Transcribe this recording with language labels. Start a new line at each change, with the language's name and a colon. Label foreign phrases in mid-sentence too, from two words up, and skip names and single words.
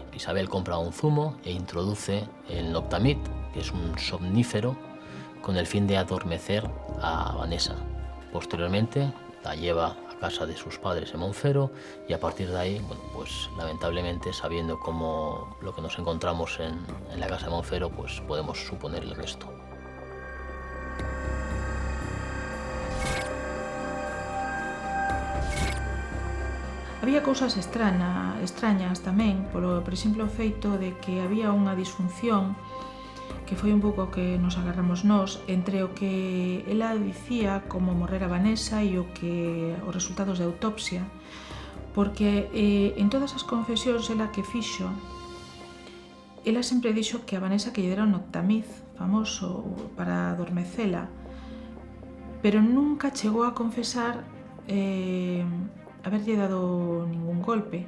Spanish: Isabel compra un zumo e introduce el Noctamid, que es un somnífero, con el fin de adormecer a Vanessa. Posteriormente la lleva a casa de sus padres en Monfero, y a partir de ahí, bueno, pues lamentablemente, sabiendo cómo lo que nos encontramos en la casa de Monfero, pues podemos suponer el resto.
Galician: Había cousas extrañas tamén, por exemplo o feito de que había unha disfunción que foi un pouco que nos agarramos nós entre o que ela dicía como morrera Vanessa e os resultados de autopsia, porque en todas as confesións ela que fixo, ela sempre dixo que a Vanessa que lle dera un Noctamid famoso para adormecela, pero nunca chegou a confesar haberlle dado ningún golpe.